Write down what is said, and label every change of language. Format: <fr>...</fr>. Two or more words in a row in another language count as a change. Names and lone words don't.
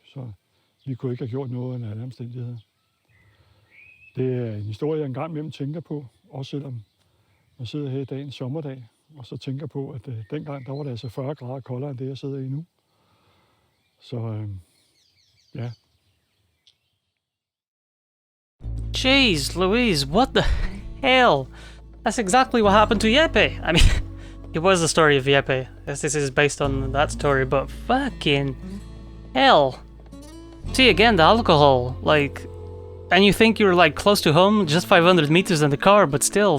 <da>Så vi kunne ikke have gjort noget under alle omstændigheder. Det er en historie, jeg engang imellem tænker på, også selvom man sidder her i dag en sommerdag, og så tænker på, at dengang der var det altså 40 grader koldere end det, jeg sidder i nu. Så Ja,</da> <en>Jeez, Louise, what the hell? That's exactly what happened to Yepe. I mean, it was the story of Yepe, as this is based on that story, but fucking hell. See, again, the alcohol, like... And you think you're, like, close to home, just 500 meters in the car, but still...</en>